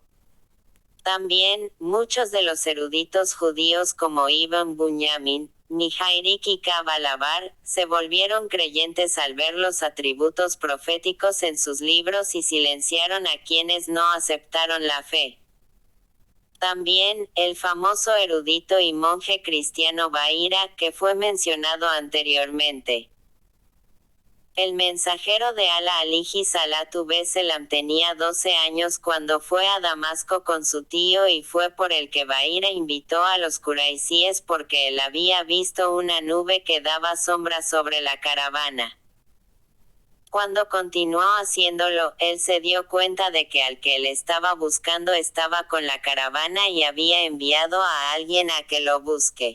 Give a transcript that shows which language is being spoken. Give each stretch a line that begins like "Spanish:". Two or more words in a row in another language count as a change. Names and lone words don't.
Spanish: También, muchos de los eruditos judíos como Ibn Bunyamin, Nihairik y Ka'b al-Ahbar, se volvieron creyentes al ver los atributos proféticos en sus libros y silenciaron a quienes no aceptaron la fe. También, el famoso erudito y monje cristiano Bahira, que fue mencionado anteriormente. El mensajero de Allah
Arabic: عليه الصلاة السلام
Spanish: tenía 12 años cuando fue a Damasco con su tío y fue por el que Bahira invitó a los quraisíes porque él había visto una nube que daba sombra sobre la caravana. Cuando continuó haciéndolo, él se dio cuenta de que al que él estaba buscando estaba con la caravana y había enviado a alguien a que lo busque.